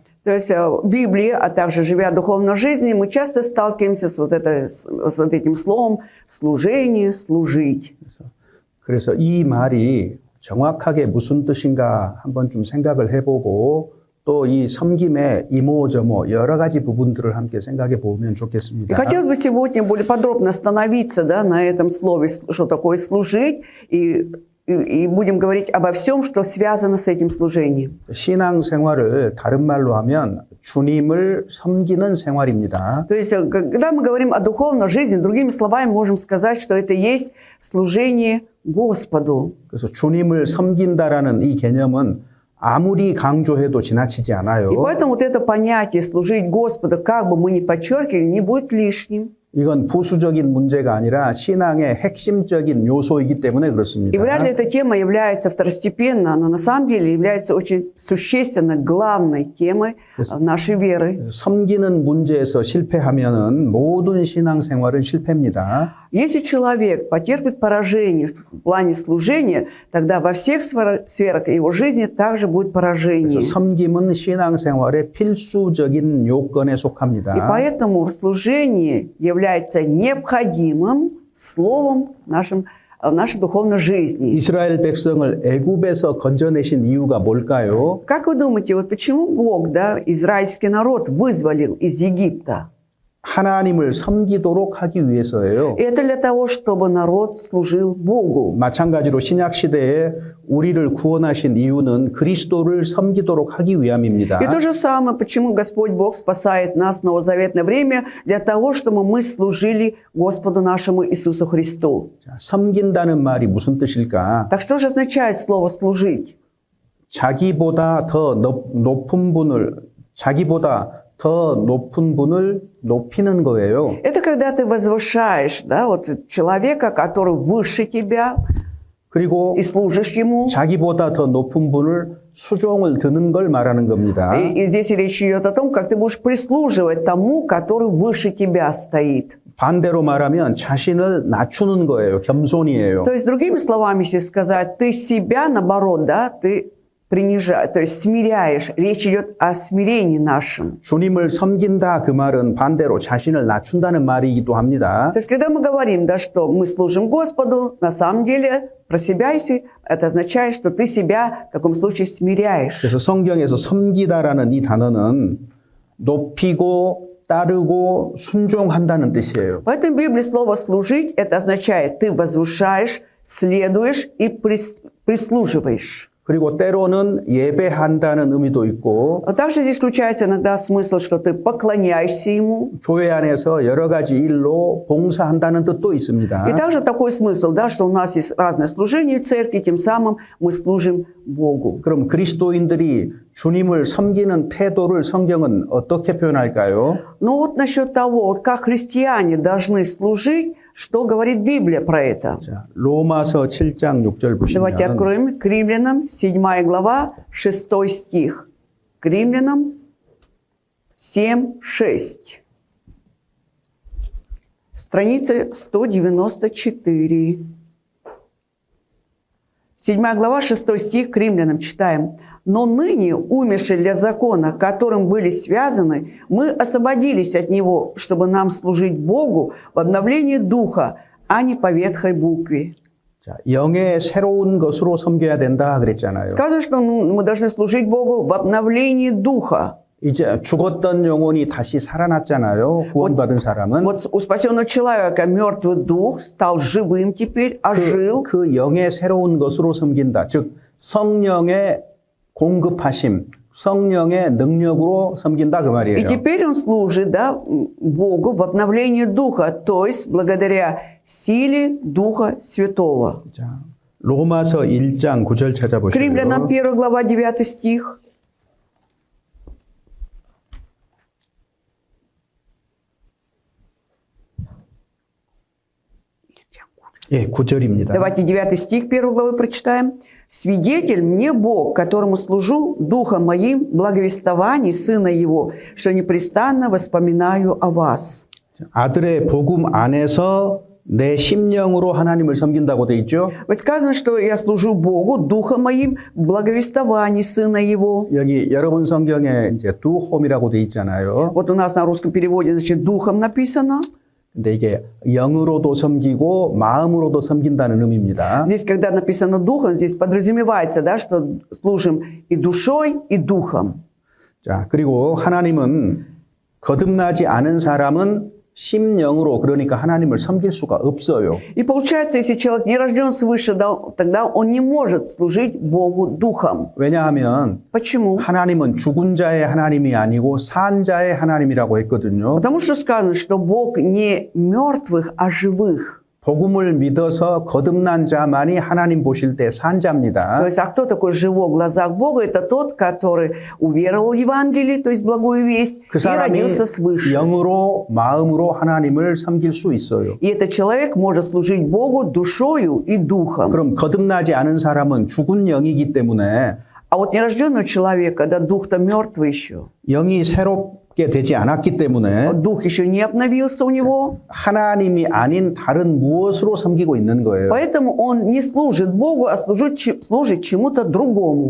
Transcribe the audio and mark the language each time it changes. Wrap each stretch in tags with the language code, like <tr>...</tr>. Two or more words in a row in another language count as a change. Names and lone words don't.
<ru>То есть в Библии, а также живя духовной жизнью, мы часто сталкиваемся с вот этим словом «служение», «служить».</ru> <ko>그래서 이 말이 정확하게 무슨 뜻인가 한번 좀 생각을 해보고 또 이 섬김의 이모저모 여러 가지 부분들을 함께 생각해 보면</ko> <ru>И</ru> <ko>좋겠습니다.</ko> <ru>хотелось бы сегодня более подробно остановиться, да, на этом слове, что такое «служить», и будем говорить обо всем, что связано с этим служением.</ru> <ko>신앙생활을 다른 말로 하면 주님을 섬기는 생활입니다.</ko> <ru>То есть, когда мы говорим о духовной жизни, другими словами можем сказать, что это есть служение Господу.</ru> <ko>그래서 주님을 섬긴다라는 이 개념은 아무리 강조해도 지나치지 않아요.</ko> <ru>И поэтому вот это понятие «служить Господу», как бы мы ни подчеркивали, не будет лишним.</ru> <ko>이건 부수적인 문제가 아니라 신앙의 핵심적인 요소이기 때문에</ko> <ru>И</ru> <ko>그렇습니다.</ko> <ru>вряд ли эта тема является второстепенной, она на самом деле является очень существенной, главной темой нашей веры.</ru> <ko>섬기는 문제에서 실패하면은 모든 신앙생활은 실패입니다.</ko> <ru>Если человек потерпит поражение в плане служения, тогда во всех сферах его жизни также будет поражение.</ru> <ko>그래서 섬김은 신앙생활의 필수적인 요건에 속합니다.</ko> <ru>И поэтому служение является необходимым словом в нашей духовной жизни.</ru> <ko>이스라엘 백성을 애굽에서 건져내신 이유가 뭘까요?</ko> <ru>Как вы думаете, вот почему Бог, да, израильский народ вызволил из Египта?</ru> <ko>하나님을 섬기도록 하기 위해서예요.</ko> <ru>Это для того, чтобы народ служил Богу.</ru> <ko>마찬가지로 신약 시대에 우리를 구원하신 이유는 그리스도를 섬기도록 하기 위함입니다.</ko> <ru>И то же самое, почему Господь Бог спасает нас в новозаветное время, для того, чтобы мы служили Господу нашему Иисусу Христу.</ru> <ko>자, 섬긴다는 말이 무슨 뜻일까?</ko> <ru>Так что же означает слово «служить»?</ru> <ko>자기보다 더 높은 분을 높이는 거예요.</ko> <ru>Это когда ты возвышаешь, да, вот человека, который выше тебя,</ru> <ko>그리고</ko> <ru>и служишь ему.</ru> <ko>자기보다 더 높은 분을 수종을 드는 걸 말하는 겁니다.</ko> <ru>И здесь речь идет о том, как ты будешь прислуживать тому, который выше тебя стоит.</ru> <ko>반대로 말하면 자신을 낮추는 거예요. 겸손이에요.</ko> <ru>То есть, другими словами, если сказать, ты себя, наоборот, да, ты принижаешь, то есть смиряешь. Речь идет о смирении нашем.</ru> <ko>주님을 섬긴다 그 말은 반대로 자신을 낮춘다는 말이기도 합니다.</ko> <ru>То есть, когда мы говорим, да, что мы служим Господу, на самом деле, про себя, если это означает, что ты себя в таком случае смиряешь.</ru> <ko>그래서 성경에서 섬기다라는 이 단어는 높이고 따르고 순종한다는 뜻이에요.</ko> <ru>Поэтому в Библии слово «служить» это означает, ты возвышаешь, следуешь и прислуживаешь.</ru> <ko>그리고 때로는 예배한다는 의미도 있고</ko> <ru>А также здесь включается иногда смысл, что ты поклоняешься Ему.</ru> <ko>교회 안에서 여러 가지 일로 봉사한다는 뜻도 있습니다.</ko> <ru>И также такой смысл, да, что у нас есть разное служение в церкви, тем самым мы служим Богу.</ru> <ko>그럼 그리스도인들이 주님을 섬기는 태도를 성경은 어떻게 표현할까요?</ko> <ru>Но вот насчет того, вот как христиане должны служить, что говорит Библия про это?</ru> <ko>자, 로마서 7장 6절</ko> <ru>Давайте</ru> <ko>보시면</ko> <ru>откроем к Римлянам, 7 глава, 6 стих. К Римлянам 7, 6. Страница 194. 7 глава, 6 стих, к Римлянам читаем. «Но ныне, умершие для закона, которым были связаны, мы освободились от него, чтобы нам служить Богу в обновлении духа, а не по ветхой букве».</ru> <ko>자, 영의 새로운 것으로 섬겨야 된다 그랬잖아요.</ko> <ru>Сказано, что мы должны служить Богу в обновлении духа.</ru> <ko>이제 죽었던 영혼이 다시 살아났잖아요. 구원받은 사람은</ko> <ru>Вот у спасенного человека мертвый дух стал живым теперь, ожил.</ru> <ko>그 영의 새로운 것으로 섬긴다. 즉 성령의 공급하심, 성령의 능력으로 섬긴다 그</ko> <ru>И</ru> <ko>말이에요.</ko> <ru>теперь он служит, да, Богу в обновлении духа, то есть благодаря силе Духа Святого.</ru> <ko>자, 로마서 1장 9절</ko> <ru>К Римлянам</ru> <ko>찾아보시면</ko> <ru>1 глава 9 стих.</ru> <ko>예, 9절입니다.</ko> <ru>Давайте 9 стих 1 главы прочитаем. «Свидетель мне Бог, которому служу Духом моим, благовествований Сына Его, что непрестанно воспоминаю о вас».</ru> <ko>아들의 복음 안에서 내 심령으로 하나님을 섬긴다고 돼 있죠.</ko> <ru>Вот сказано, что я служу Богу Духом моим, благовествований Сына Его.</ru> <ko>여기 여러분 성경에 이제 do home 이라고 돼 있잖아요.</ko> <ru>Вот у нас на русском переводе, значит, Духом написано.</ru> <ko>근데 이게 영으로도 섬기고 마음으로도 섬긴다는 의미입니다.</ko> <ru>Здесь, когда написано Духом, здесь подразумевается, да, что служим и душой, и Духом.</ru> <ko>자, 그리고 하나님은 거듭나지 않은 사람은 심령으로 그러니까 하나님을 섬길 수가 없어요.</ko> <ru>И получается, если человек не рожден свыше, да, тогда он не может служить Богу Духом.</ru> <ko>왜냐하면</ko> <ru>Почему?</ru> <ko>하나님은 죽은 자의 하나님이 아니고 산 자의 하나님이라고 했거든요.</ko> <ru>Потому что сказано, что Бог не мертвых, а живых.</ru> <ko>복음을 믿어서 거듭난 자만이 하나님 보실 때 산 자입니다.</ko> <ru>То есть, а кто такой живой в глазах Бога? Это тот, который уверовал в Евангелие, то есть благую весть,</ru> <ko>그</ko> <ru>и</ru> <ko>사람이</ko> <ru>родился свыше.</ru> <ko>영으로 마음으로 하나님을 섬길 수 있어요.</ko> <ru>И этот человек может служить Богу душою и духом.</ru> <ko>그럼 거듭나지 않은 사람은 죽은 영이기 때문에</ko> <ru>А вот нерожденного человека, да, дух-то мертвый еще.</ru> <ko>영이 새롭게 되지 않았기 때문에</ko> <ru>Дух еще не обновился у него.</ru> <ko>하나님이 아닌 다른 무엇으로 섬기고 있는 거예요.</ko> <ru>Поэтому он не служит Богу, а служит чему-то другому.</ru>